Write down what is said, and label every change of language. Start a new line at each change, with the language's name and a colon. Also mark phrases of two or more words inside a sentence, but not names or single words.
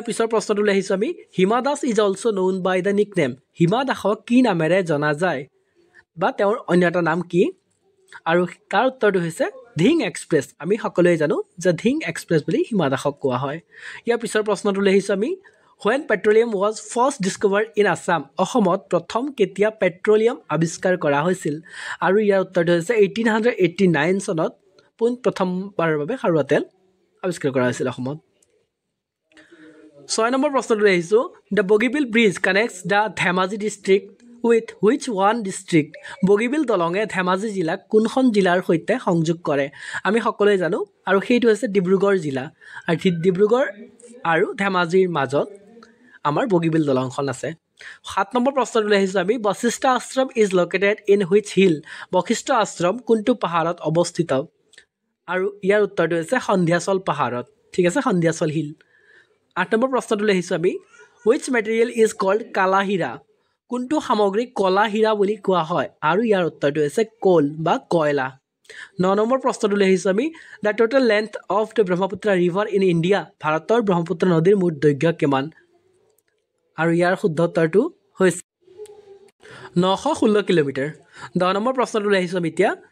Assamese: পিছৰ প্ৰশ্নটো লৈ আহিছোঁ আমি হিমা দাস
English: is also known by the nickname
Assamese: হিমা দাসক কি নামেৰে জনা যায় বা তেওঁৰ অন্য এটা নাম কি আৰু তাৰ উত্তৰটো হৈছে ধিং এক্সপ্ৰেছ আমি সকলোৱে জানো যে ধিং এক্সপ্ৰেছ বুলি হিমা দাসক কোৱা হয় ইয়াৰ পিছৰ প্ৰশ্নটো লৈ আহিছোঁ আমি
English: when petroleum was first discovered in Assam
Assamese: অসমত প্ৰথম কেতিয়া পেট্ৰলিয়াম আৱিষ্কাৰ কৰা হৈছিল আৰু ইয়াৰ উত্তৰটো হৈছে 1889 চনত প্ৰথমবাৰৰ বাবে খাৰুৱা তেল আৱিষ্কাৰ কৰা হৈছিল অসমত 6 নম্বৰ প্ৰশ্নটো লৈ আহিছোঁ
English: the Bogibeel bridge connects the Dhemaji district with which one district
Assamese: বগীবিল দলঙে ধেমাজি জিলাক কোনখন জিলাৰ সৈতে সংযোগ কৰে আমি সকলোৱে জানো আৰু সেইটো হৈছে ডিব্ৰুগড় জিলা আৰু ডিব্ৰুগড় আৰু ধেমাজিৰ মাজত আমাৰ বগীবিল দলংখন আছে 7 নম্বৰ প্ৰশ্নটো লৈ আহিছোঁ আমি বশিষ্ঠ আশ্ৰম
English: is located in which hill
Assamese: বশিষ্ঠ আশ্ৰম কোনটো পাহাৰত অৱস্থিত আৰু ইয়াৰ উত্তৰটো হৈছে সন্ধিয়াচল পাহাৰত ঠিক আছে সন্ধিয়াচল হিল 8 নম্বৰ প্ৰশ্নটো লৈ আহিছোঁ আমি
English: which material is called
Assamese: কালা হীৰা কোনটো সামগ্ৰীক কলা হীৰা বুলি কোৱা হয় আৰু ইয়াৰ উত্তৰটো হৈছে কোল বা কয়লা 9 নম্বৰ প্ৰশ্নটো লৈ আহিছোঁ আমি
English: the total length of the Brahmaputra river in India
Assamese: ভাৰতৰ ব্ৰহ্মপুত্ৰ নদীৰ মুঠ দৈৰ্ঘ্য কিমান আৰু ইয়াৰ শুদ্ধ উত্তৰটো হৈছে 916 কিলোমিটাৰ 10 নম্বৰ প্ৰশ্নটো লৈ আহিছোঁ আমি এতিয়া